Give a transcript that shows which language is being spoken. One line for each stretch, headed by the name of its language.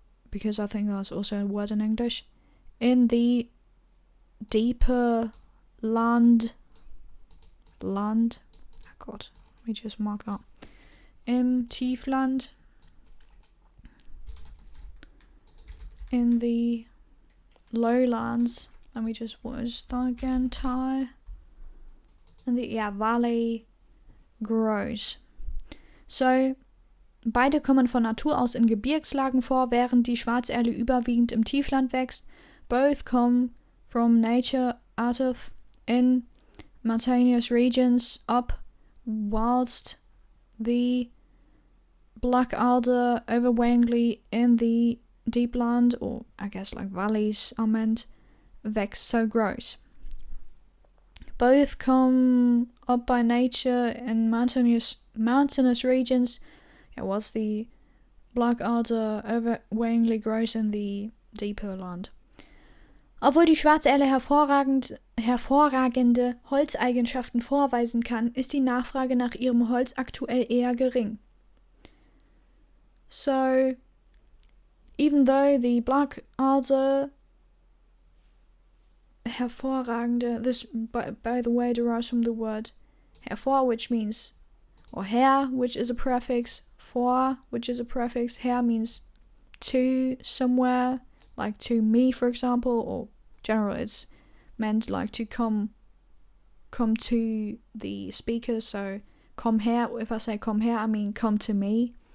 English: because I think that's also a word in English, in the deeper land, oh God, let me just mark that,
German: im Tiefland,
English: in the lowlands, what is that again, and the valley grows.
German: So, beide kommen von Natur aus in Gebirgslagen vor, während die Schwarzerle überwiegend im Tiefland wächst.
English: Both come from nature out of in mountainous regions up, whilst the black alder overwhelmingly in the deep land, or I guess like valleys are meant, wächst, so grows. Both come up by nature in mountainous regions, whilst the black alder overwhelmingly grows in the deeper land.
German: Obwohl die Schwarzerle hervorragende Holzeigenschaften vorweisen kann, ist die Nachfrage nach ihrem Holz aktuell eher gering.
English: So, even though the black alder hervorragende, this by the way derives from the word hervor, which means, or her, which is a prefix, vor, which is a prefix, her means to somewhere, like to me, for example, or generally it's meant like to come to the speaker, so come here, if I say come here, I mean come to me.